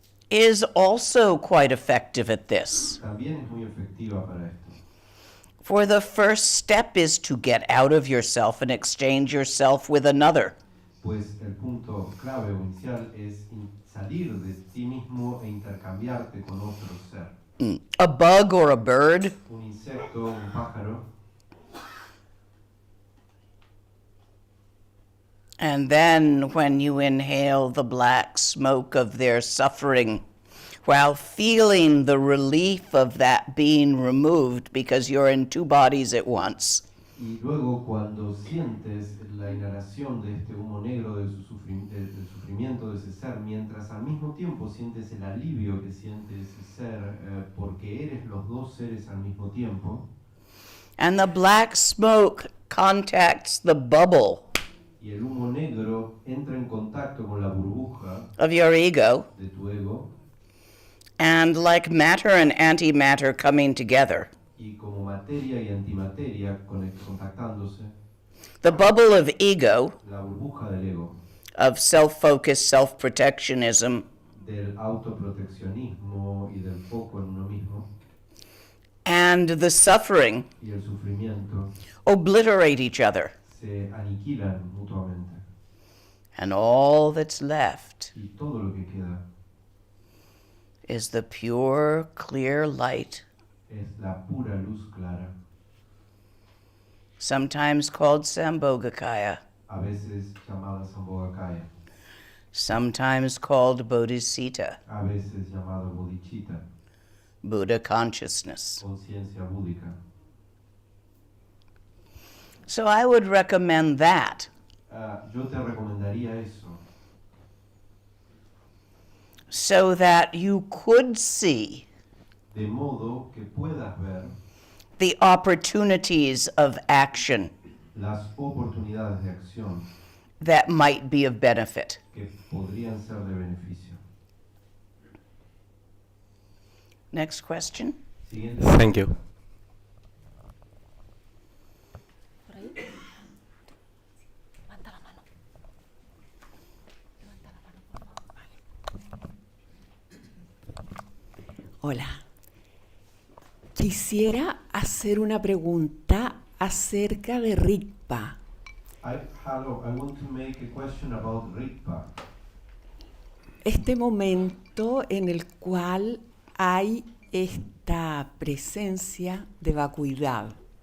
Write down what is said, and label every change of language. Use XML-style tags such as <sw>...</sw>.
<en>is also quite effective at this.</en> <es>también es muy efectiva para esto.</es> <en>For the first step is to get out of yourself and exchange yourself with another.</en> <es>Pues el punto clave o inicial es salir de ti mismo e intercambiarte con otro ser.</es> <en>A bug or a bird,</en> <es>Un insecto, un pájaro,</es> <en>and then when you inhale the black smoke of their suffering, while feeling the relief of that being removed because you're in two bodies at once,</en> <es>Y luego cuando sientes la inhalación de este humo negro del sufrimiento de ese ser, mientras al mismo tiempo sientes el alivio que siente ese ser, porque eres los dos seres al mismo tiempo,</es> <en>and the black smoke contacts the bubble</en> <es>y el humo negro entra en contacto con la burbuja</es> <en>of your ego,</en> <es>de tu ego,</es> <en>and like matter and antimatter coming together,</en> <es>y como materia y antimateria contactándose,</es> <en>the bubble of ego,</en> <es>la burbuja del ego,</es> <en>of self-focused self-protectionism,</en> <es>del autoproteccionismo y del foco en uno mismo,</es> <en>and the suffering</en> <es>y el sufrimiento,</es> <en>obliterate each other.</en> <es>se aniquilan mutuamente.</es> <en>And all that's left</en> <es>Y todo lo que queda</es> <en>is the pure, clear light,</en> <es>es la pura luz clara,</es> <en>sometimes called Sambhogakaya,</en> <es>a veces llamada Sambhogakaya,</es> <en>sometimes called bodhicitta,</en> <es>a veces llamada bodhicitta,</es> <en>Buddha consciousness.</en> <es>conciencia búdica.</es> <en>So I would recommend that.</en> <es>Yo te recomendaría eso,</es> <en>So that you could see</en> <es>de modo que puedas ver</es> <en>the opportunities of action</en> <es>las oportunidades de acción</es> <en>that might be of benefit.</en> <es>que podrían ser de beneficio.</es> <en>Next question.</en> <es>Siguiente.</es> <en>Thank you.</en> <es>Por ahí. Levanta la mano. Levanta la mano, por favor. Hola. Quisiera hacer una pregunta acerca de Rigpa.</es> <en>Hello, I want to make a question about Rigpa.</en> <es>Este momento en el cual hay esta presencia de vacuidad.</es>